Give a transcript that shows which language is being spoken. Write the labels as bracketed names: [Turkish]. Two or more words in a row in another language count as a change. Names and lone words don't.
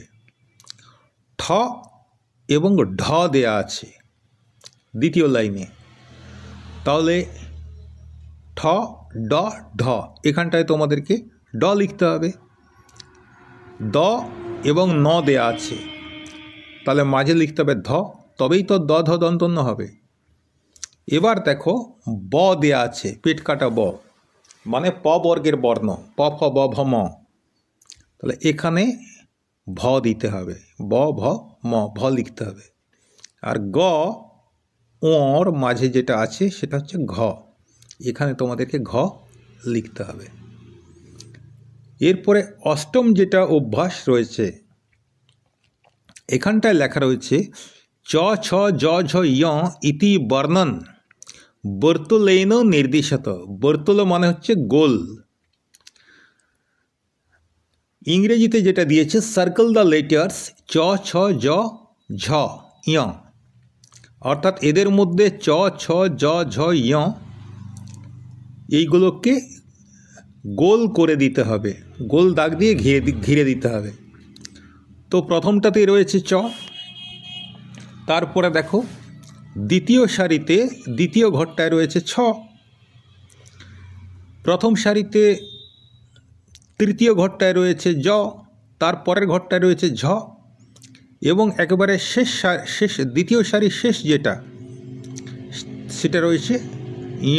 [Bangla] ঠ এবং ঢ দেওয়া আছে দ্বিতীয় লাইনে, তাহলে ঠ ড ঢ, এখানটায় তোমাদেরকে ড লিখতে হবে। দ এবং ন দেয়া আছে, তাহলে মাঝে লিখতে হবে ধ, তবেই তো দ ধ দন্তন্য হবে। এবার দেখো ব দেয়া আছে, পেট কাটা ব, মানে প বর্গের বর্ণ, প ফ ব ভ ম, তাহলে এখানে ভ দিতে হবে, ব ভ ম, ভ লিখতে হবে। আর গ ওর মাঝে যেটা আছে সেটা হচ্ছে ঘ, এখানে তোমাদেরকে ঘ লিখতে হবে। এরপরে অষ্টম যেটা অভ্যাস রয়েছে, এখানটায় লেখা রয়েছে চ ছ জ ঝ য় [Sanskrit] ইতি বর্ণন বর্তুলেন নির্দিশত। [Bangla] বর্তুল মানে হচ্ছে গোল, ইংরেজিতে যেটা দিয়েছে [English] circle the letters [Bangla] চ ছ জ ঝ য়, অর্থাৎ এদের মধ্যে চ ছ জ ঝ য় এইগুলোকে গোল করে দিতে হবে, গোল দাগ দিয়ে ঘিরে দিতে হবে। তো প্রথমটাতেই রয়েছে চ, তারপরে দেখো দ্বিতীয় সারিতে দ্বিতীয় ঘরটায় রয়েছে ছ, প্রথম সারিতে তৃতীয় ঘরটায় রয়েছে জ, তারপরের ঘরটায় রয়েছে ঝ, এবং একেবারে শেষ দ্বিতীয় সারির শেষ যেটা সেটা রয়েছে য়।